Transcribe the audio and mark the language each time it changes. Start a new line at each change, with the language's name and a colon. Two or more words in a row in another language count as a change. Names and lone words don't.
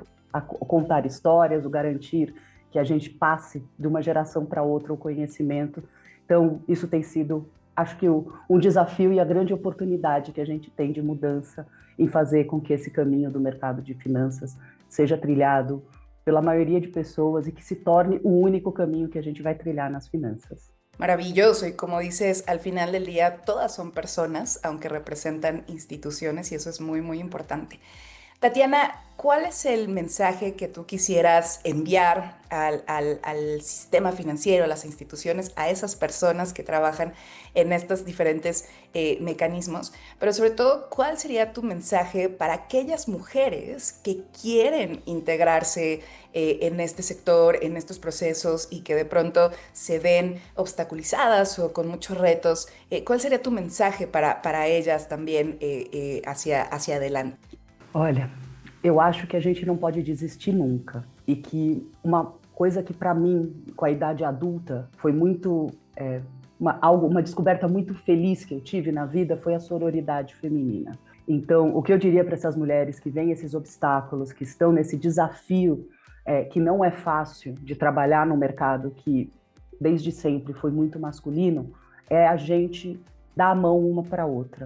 Portuguese: A contar histórias, o garantir que a gente passe de uma geração para outra o conhecimento. Então, isso tem sido, acho que, um desafio e a grande oportunidade que a gente tem de mudança em fazer com que esse caminho do mercado de finanças seja trilhado pela mayoría de pessoas
Spanish: y que se torne un único camino
Portuguese: que a gente vai trilhar nas finanças.
Spanish: Maravilloso, y como dices, al final del día todas son personas, aunque representan instituciones, y eso es muy, muy importante. Tatiana, ¿cuál es el mensaje que tú quisieras enviar al sistema financiero, a las instituciones, a esas personas que trabajan en estos diferentes mecanismos? Pero sobre todo, ¿cuál sería tu mensaje para aquellas mujeres que quieren integrarse en este sector, en estos procesos y que de pronto se ven obstaculizadas o con muchos retos? ¿Cuál sería tu mensaje para ellas también hacia adelante?
Portuguese: Olha, eu acho que a gente não pode desistir nunca e que uma coisa que para mim, com a idade adulta, foi muito uma descoberta muito feliz que eu tive na vida foi a sororidade feminina. Então, o que eu diria para essas mulheres que veem esses obstáculos, que estão nesse desafio que não é fácil de trabalhar num mercado que desde sempre foi muito masculino, é a gente dar a mão uma para a outra.